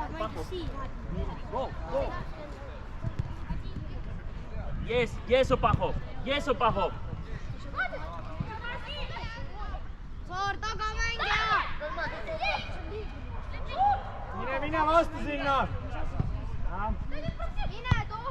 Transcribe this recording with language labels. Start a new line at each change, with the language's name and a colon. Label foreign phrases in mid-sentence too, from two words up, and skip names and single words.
English: abajo. Go, go. Yes, Pajo. Yes, Pajo.
Estonian: Soor, tagamängija! Mine vastu sinna! Mine too!